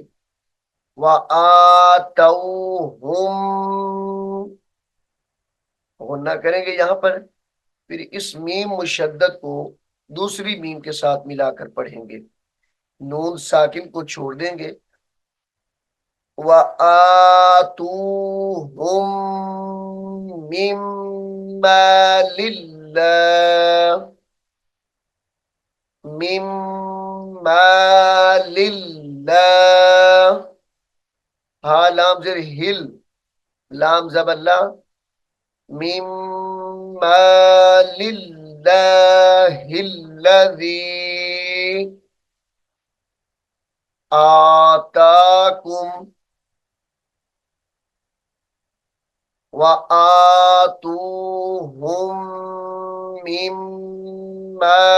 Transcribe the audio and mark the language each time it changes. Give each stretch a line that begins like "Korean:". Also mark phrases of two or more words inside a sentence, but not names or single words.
Arabic: وآتوهم
Hindi: गुन्ना करेंगे यहां पर, फिर इस मीम मुशद्दद को दूसरी मीम के साथ मिलाकर पढ़ेंगे। नून साकिन को छोड़ देंगे
Arabic: وآتوهم مما لله، مما لله.
Hindi: हा लाम जेर हिल, लाम जबल्ला,
Arabic: مما لله الذي آتاكم وآتوهم مما